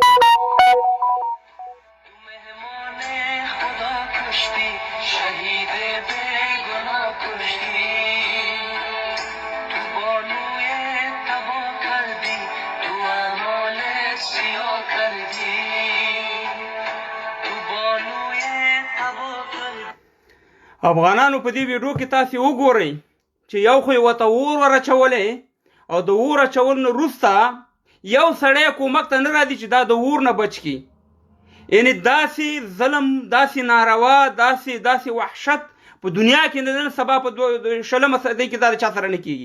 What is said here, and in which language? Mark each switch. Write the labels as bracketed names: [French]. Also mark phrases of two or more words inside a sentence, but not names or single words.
[Persian] تو مهمان خدا کشتی، شهید بیگناه کشتی. تو بانوی تبا کردی، تو اعمال سیاه کردی. تو بانوی تبا کردی. [Pashto] افغانانو په دې ویډیو کې تاسې وګورئ چې یو خو یې ورته اور ورچولی، او د اور اچول نه وروسته یو سړی کومک ته نه راځي چې دا د اور نه بچ کړي. یعنې داسې ظلم، داسې ناروا، داسې وحشت په دنیا کې نن سبا په 20 صدۍ کې دا د چا سره نه کېږي.